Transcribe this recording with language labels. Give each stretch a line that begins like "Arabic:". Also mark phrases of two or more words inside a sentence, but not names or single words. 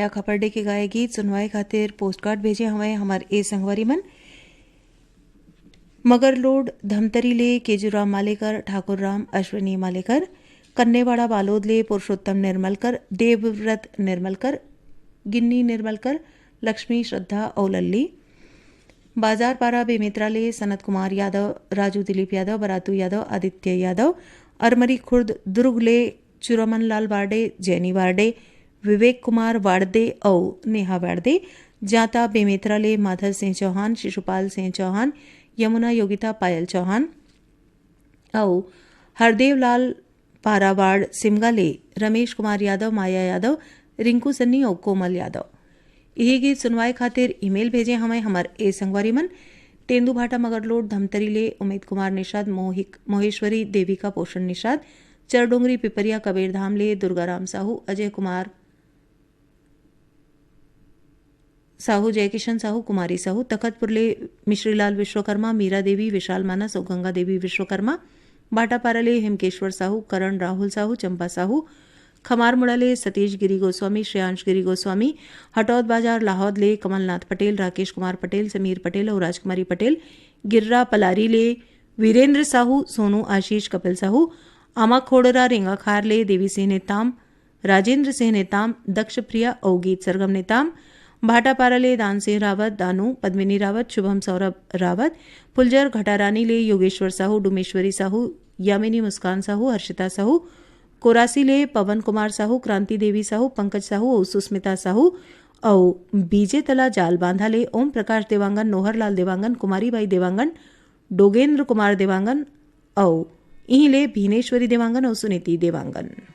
Chhattisgarhi: खपरडे के गाए गीत सुनवाए खातिर पोस्ट कार्ड भेजे हमें हमारे ए संगवारी मन मगरलोड धमतरी ले केजूराम मालेकर, ठाकुर राम, अश्विनी मालेकर, कन्नेवाड़ा बालोद ले पुरुषोत्तम निर्मलकर, देवव्रत निर्मलकर, गिन्नी निर्मलकर, लक्ष्मी श्रद्धा औलल्ली। बाजार पारा बेमेत्रा ले सनत कुमार यादव, राजू दिलीप यादव, बरातू यादव, आदित्य यादव। अरमरी खुर्द दुर्ग ले चुरमन लाल वार्डे, जैनी वार्डे, विवेक कुमार वाड़दे और नेहा वाड़दे। जाता बेमेत्रा ले माधव सिंह चौहान, शिशुपाल सिंह चौहान, यमुना योगिता पायल चौहान और हरदेव लाल पारावाड़ सिमगा ले रमेश कुमार यादव, माया यादव, रिंकू सन्नी और कोमल यादव। यही गीत सुनवाए खातिर ईमेल भेजे हमें हमार ए संगवारी मन तेंदू भाटा मगरलोड धमतरी ले उमेद कुमार निषाद, मोहेश्वरी देविका पोषण निषाद, चरडोंगरी पिपरिया कबीरधाम ले दुर्गाराम साहू, अजय कुमार साहू, जयकिशन साहू, कुमारी साहू। तखतपुर ले मिश्रीलाल विश्वकर्मा, मीरा देवी, विशाल मानस और गंगा देवी विश्वकर्मा। बाटापारा ले हेमकेश्वर साहू, करण राहुल साहू, चंपा साहू। खमार मुड़ाले सतीश गिरी गोस्वामी, श्रेयांश गिरी गोस्वामी। हटौद बाजार लाहौद ले कमलनाथ पटेल, राकेश कुमार पटेल, समीर पटेल और राजकुमारी पटेल। गिर्रा पलारी ले वीरेंद्र साहू, सोनू आशीष, कपिल साहू। आमा खोड़रा रेंगा खार ले देवी सिंह नेताम, राजेंद्र सिंह नेताम, दक्ष प्रिया और गीत सरगम नेताम। भाटापारा ले दान सिंह रावत, दानू, पद्मिनी रावत, शुभम सौरभ रावत। फुलजर घटारानी ले योगेश्वर साहू, डुमेश्वरी साहू, यामिनी मुस्कान साहू, हर्षिता साहू। कोरासी ले पवन कुमार साहू, क्रांति देवी साहू, पंकज साहू और सुस्मिता साहू और बीजे तला जाल बांधा ले ओम प्रकाश देवांगन, नोहरलाल देवांगन, कुमारीबाई देवांगन, डोगेंद्र कुमार देवांगन और यहीं ले भीनेश्वरी देवांगन और सुनीति देवांगन।